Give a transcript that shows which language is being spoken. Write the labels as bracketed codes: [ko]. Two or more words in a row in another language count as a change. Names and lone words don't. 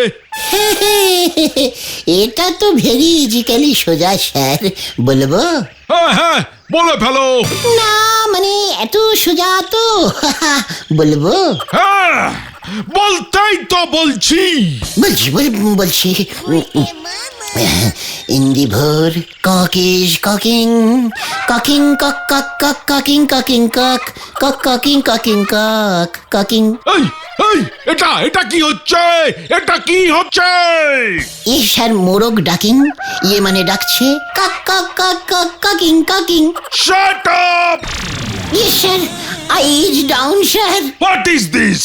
[bn] এটা তো [en] very easically [bn] সোজা স্যার, বলবো? হ্যাঁ হ্যাঁ, বলে ফেলো। না মানে এত সোজা তো বলবো? হ্যাঁ, বলতেই তো বলছি। বলছি বলছি। [en] In the bhor, cock is cocking, cocking, cock, cock, cock, cocking, cocking, cock, cock, cocking, cocking, cock, cocking. [bn] এই এই এটা কি হচ্ছে? এটা কি হচ্ছে? স্যার মোরগ ডাকিং, মানে ডাকছে কাক কাক কাক কাক কাকিং কাকিং। [en] Shut up! স্যার eyes down স্যার। What is this?